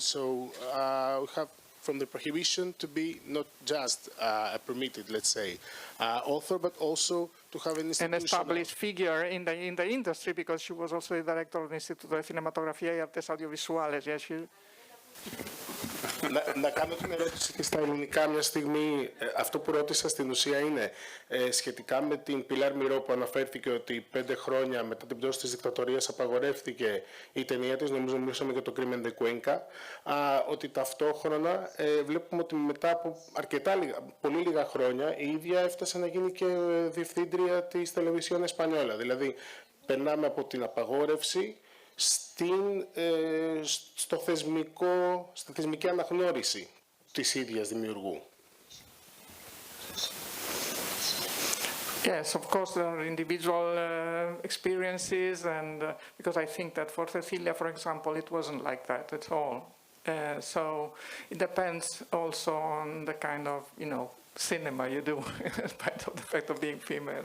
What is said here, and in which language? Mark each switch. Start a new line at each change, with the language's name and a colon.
English: So we have from the prohibition to be not just a permitted, let's say, author, but also to have an established figure in the industry, because she was also the director of the Instituto de Cinematografía y Artes Audiovisuales. Yes,
Greek: Να κάνω την ερώτηση και στα ελληνικά μια στιγμή. Αυτό που ρώτησα στην ουσία είναι σχετικά με την Πιλάρ Μιρό που αναφέρθηκε ότι 5 χρόνια μετά την πτώση της δικτατορίας απαγορεύτηκε η ταινία της, νομίζω μιλούσαμε για το Crimen de Cuenca, ότι ταυτόχρονα βλέπουμε ότι μετά από πολύ λίγα χρόνια η ίδια έφτασε να γίνει και διευθύντρια της Televisión Española. Δηλαδή περνάμε από την απαγόρευση στη θεσμική αναγνώριση της ίδιας δημιουργού.
English: Yes, of course, there are individual experiences, and because I think that for Cecilia, for example, it wasn't like that at all. So it depends also on the kind of, cinema you do, in spite of the fact of being female.